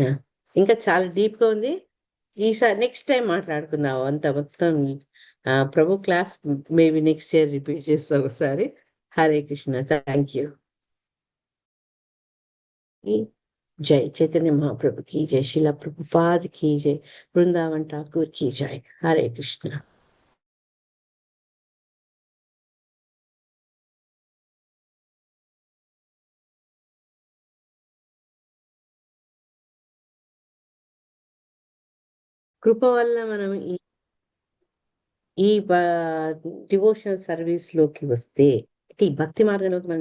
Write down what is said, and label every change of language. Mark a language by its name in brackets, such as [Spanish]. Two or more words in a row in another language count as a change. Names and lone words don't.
[Telugu] ఇంకా చాలా డీప్ గా ఉంది. ఈసారి [English] next time [Telugu] మాట్లాడుకుందాం అంత మొత్తం. ప్రభు [English] class maybe next year [Telugu] రిపీట్ చేస్తాం ఒకసారి. [Hindi] हरे कृष्ण. [English] thank you. [Hindi] जय चैतन्य महाप्रभु की जय, शिला प्रभुपाद की जय, वृंदावन ठाकुर की जय. हरे कृष्ण. [Telugu] కృప వల్ల మనం ఈ [English] devotional service [Telugu] లోకి వస్తే, ఈ భక్తి మార్గంలోకి మన